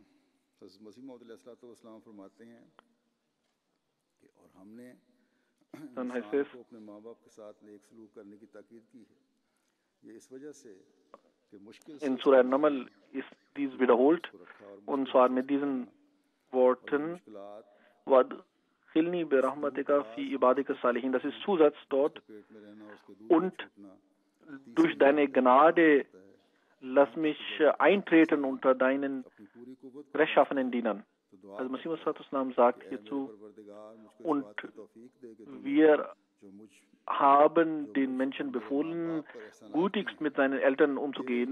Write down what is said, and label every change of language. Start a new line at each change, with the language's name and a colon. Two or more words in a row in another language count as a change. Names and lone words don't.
German: Dann heißt es, in Surah Namal ist dies wiederholt, und zwar mit diesen Worten,
Arabic: وأدخلني برحمتك في عبادك الصالحين.
German: Das ist Zusatz dort. Und durch deine Gnade lass mich eintreten unter deinen rechtschaffenen Dienern. Also Masih Maud sagt hierzu, und wir haben den Menschen befohlen, gütigst mit seinen Eltern umzugehen.